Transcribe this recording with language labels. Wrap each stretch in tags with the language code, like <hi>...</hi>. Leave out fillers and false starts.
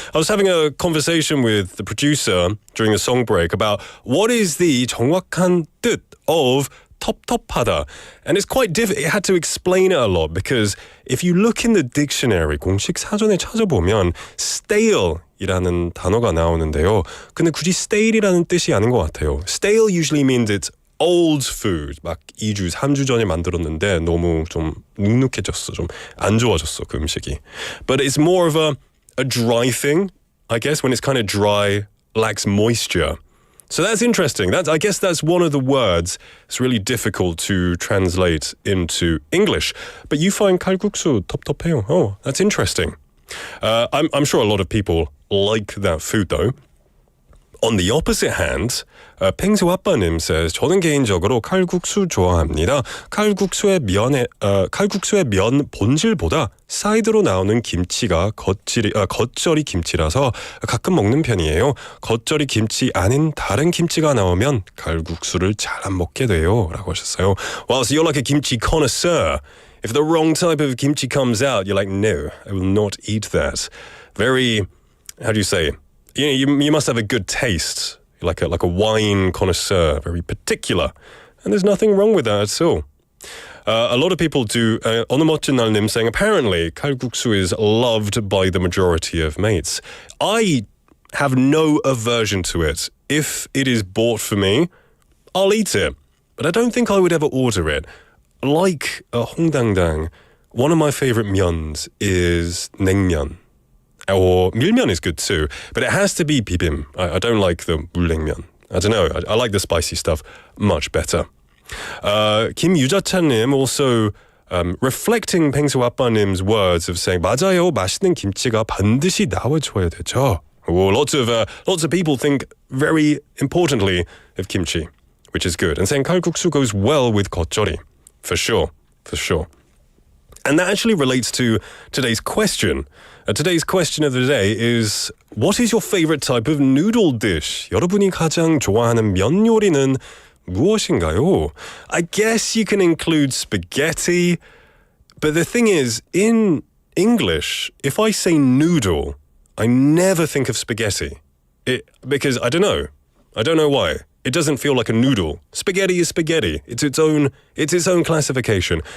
<en>I was having a conversation with the producer during the song break about what is the</en> <ko>정확한 뜻</ko> <en>of 텁텁하다. And it's quite difficult. It had to explain it a lot because if you look in the dictionary,</en> <ko>공식 사전에 찾아보면 stale이라는 단어가 나오는데요. 근데 굳이 stale이라는 뜻이 아닌 것 같아요.</ko> <en>Stale usually means it's old food.</en> <ko>막 2주, 3주 전에 만들었는데 너무 좀 눅눅해졌어. 좀 안 좋아졌어, 그 음식이.</ko> <en>But it's more of a dry thing, I guess, when it's kind of dry, lacks moisture. So that's interesting. I guess that's one of the words it's really difficult to translate into English. But you find</en> <ko>칼국수 텁텁해요.</ko> <en>Oh, that's interesting. I'm sure a lot of people like that food though. On the opposite hand, 펭수 아빠님 says</en> <ko>저는 개인적으로 칼국수 좋아합니다. 칼국수의 면 본질보다 사이드로 나오는 김치가 겉절이 김치라서 가끔 먹는 편이에요. 겉절이 김치 아닌 다른 김치가 나오면 칼국수를 잘 안 먹게 돼요. 라고 하셨어요.</ko> <en>Well, so you're like a kimchi connoisseur. If the wrong type of kimchi comes out, you're like, no, I will not eat that. Very, how do you say? You must have a good taste, like a wine connoisseur, very particular. And there's nothing wrong with that at all. A lot of people do, 어느 멋진 날님 saying, apparently 칼국수 is loved by the majority of mates. I have no aversion to it. If it is bought for me, I'll eat it. But I don't think I would ever order it. Like 홍당당, one of my favorite 면s is 냉면. Or 밀면 is good too, but it has to be bibim. I don't like the 물냉면. I don't know. I like the spicy stuff much better. 김유자찬님 also reflecting 펭수 아빠님's words of saying</en> <ko>맞아요. 맛있는 김치가 반드시 나와줘야 되죠.</ko> <en>Well, lots of people think very importantly of kimchi, which is good. And saying 칼국수 goes well with 겉절이, for sure. And that actually relates to today's question. Today's question of the day is, what is your favorite type of noodle dish?</en> <ko>여러분이 가장 좋아하는 면 요리는 무엇인가요?</ko> <en>I guess you can include spaghetti, but the thing is, in English, if I say noodle, I never think of spaghetti. Because I don't know why. It doesn't feel like a noodle. Spaghetti is spaghetti. It's its own classification.</en>